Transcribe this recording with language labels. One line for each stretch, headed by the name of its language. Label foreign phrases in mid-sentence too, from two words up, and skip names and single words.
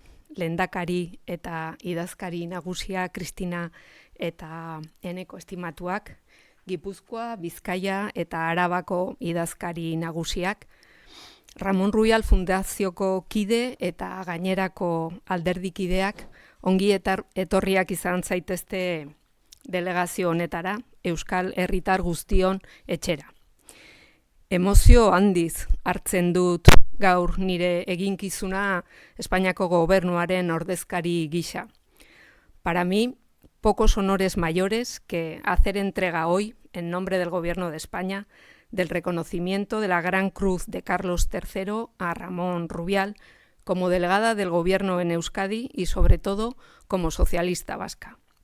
Basque: lehendakari eta idazkari nagusia Kristina eta Eneko estimatuak, Gipuzkoa, Bizkaia eta Arabako idazkari nagusiak, Ramon Rubial Fundazioko kide eta gainerako alderdikideak ongi etorriak izan zaitezte delegazio honetara, Euskal Herritar guztion etxera. Emozio handiz hartzen dut gaur nire eginkizuna Espainiako gobernuaren ordezkari gisa.
Spanish: Para mí, pocos honores mayores que hacer entrega hoy, en nombre del Gobierno de España, del reconocimiento de la Gran Cruz de Carlos III a Ramón Rubial como delegada del Gobierno en Euskadi y, sobre todo, como socialista vasca.